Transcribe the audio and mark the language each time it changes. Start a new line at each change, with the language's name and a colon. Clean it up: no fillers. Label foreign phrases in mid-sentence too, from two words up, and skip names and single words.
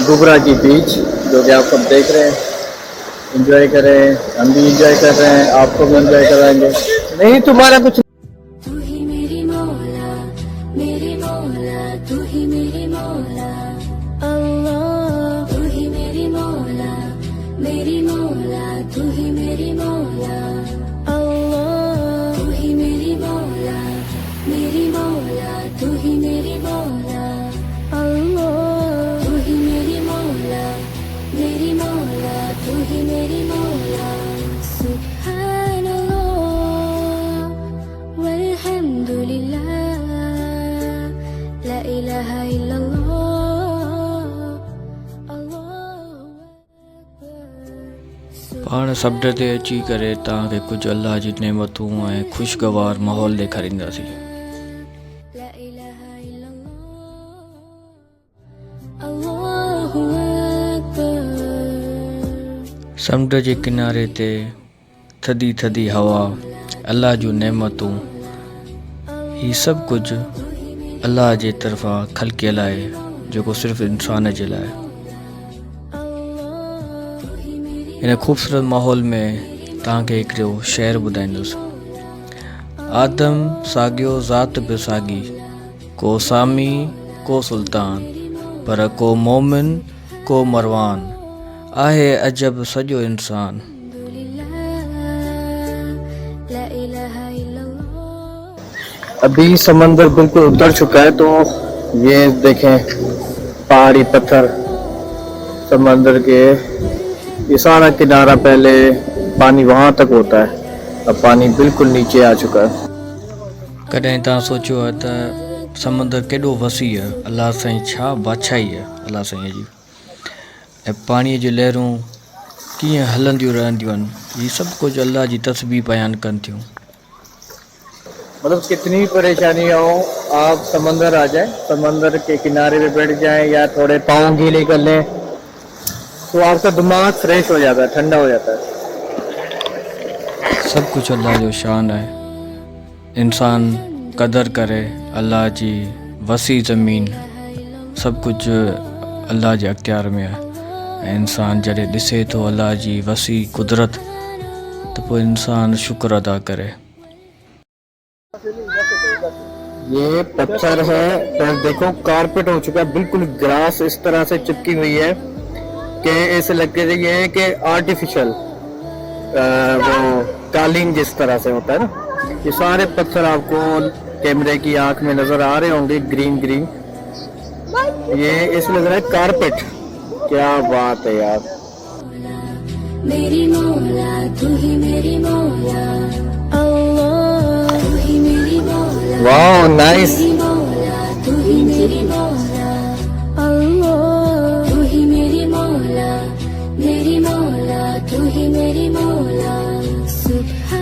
Urdu: گبرا کی بیچ، جو کہ آپ سب دیکھ رہے ہیں۔ انجوائے کریں، ہم بھی انجوائے کر رہے ہیں، آپ کو بھی انجوائے کرائیں گے. نہیں تمہارا کچھ تو ہی میری مولا، میری مولا، تو ہی میری مولا، اللہ. تو ہی میری مولا، میری مولا، تو ہی میری مولا، اللہ. تو ہی میری مولا، میری مولا، تو ہی میری مولا، اللہ. تو ہی میری مولا، میری مولا، تو ہی میری مولا.
Arabic: سبحان الله والحمد لله، لا إله إلا الله، الله أكبر.
Sindhi: पाण सब्र ते अची करे तव्हांखे कुझु अल्लाह जी नेमतूं ऐं ख़ुशगवार माहौल ॾेखारींदासीं।
Arabic: لا إله إلا الله، الله أكبر.
Sindhi: समुंड जे किनारे ते थधी थधी हवा, अल्लाह जूं नेमतूं, ही सभु कुझु अल्लाह जे तरफ़ां ख़लक़ियल आहे, जेको सिर्फ़ु इंसान जे लाइ। इन ख़ूबसूरत माहौल में तव्हांखे हिकिड़ो शेर ॿुधाईंदुसि। आदम साॻियो ज़ात बि साॻी, को सामी को सुल्तान, पर को मोमिन को मरवान, आहे अजब सॼो इंसान।
Arabic: لا إله إلا الله.
Urdu: ابھی سمندر بالکل اتر چکا ہے، تو یہ دیکھیں پہاڑی پتھر سمندر کے، یہ سارا کنارہ پہلے پانی وہاں تک ہوتا ہے، اب پانی بالکل نیچے آ چکا ہے.
Sindhi: कॾहिं तव्हां सोचियो आहे त समंदर केॾो वसी आहे, अलाह साईं छा बादशाही आहे अलाह साईं जी, ऐं पाणीअ जी लहरूं कीअं हलंदियूं रहंदियूं आहिनि, हीअ सभु कुझु अल्लाह जी तस्बीह बयानु कनि थियूं।
Urdu: مطلب کتنی پریشانی ہو، آپ سمندر آ جائے، سمندر کے کنارے پہ بیٹھ جائیں یا تھوڑے پاؤں گیلے کر لیں، تو آپ کا دماغ فریش ہو جاتا ہے، ٹھنڈا ہو جاتا ہے. سب کچھ
Sindhi: अल्लाह जो शान है, इंसान कदर करे अल्लाह जी वसी ज़मीन,
Urdu: سب کچھ
Sindhi: अल्लाह जे
Urdu: اختیار میں ہے.
Sindhi: ऐं इंसान जॾहिं ॾिसे थो अल्लाह जी वसी कुदरत, तो पोइ इंसान शुक्र अदा करे।
Urdu: یہ پتھر ہے، پر دیکھو کارپٹ ہو چکا ہے، بالکل گراس اس طرح سے چپکی ہوئی ہے کہ ایسے لگ رہی ہے کہ آرٹیفیشل وہ قالین جس طرح سے ہوتا ہے نا. یہ سارے پتھر آپ کو کیمرے کی آنکھ میں نظر آ رہے ہوں گے,
English: green green,
Urdu: یہ ایسے لگ رہا ہے کارپٹ. کیا بات ہے یار. میری مولا، تو ہی میری مولا، اللہ. تو ہی میری مولا, واہ نائس. میری مولا، تو ہی میری مولا، اللہ. تو ہی میری مولا، میری مولا، تو ہی میری مولا.